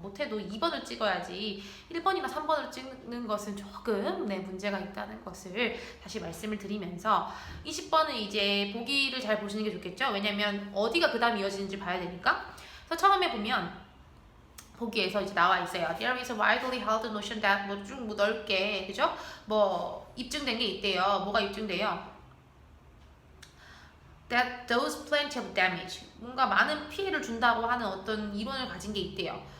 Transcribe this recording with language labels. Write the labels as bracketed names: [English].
[Korean] 못해도 2번을 찍어야지 1번이나 3번을 찍는 것은 조금 문제가 있다는 것을 다시 말씀을 드리면서 20번은 이제 보기를 잘 보시는 게 좋겠죠. 왜냐면 어디가 그 다음 이어지는지 봐야 되니까. 그래서 처음에 보면 보기에서 이제 나와 있어요. [English] There is a widely held notion that [Korean] 쭉 넓게 그죠? 입증된 게 있대요. 뭐가 입증돼요? [English] That does plenty of damage. [Korean] 뭔가 많은 피해를 준다고 하는 어떤 이론을 가진 게 있대요.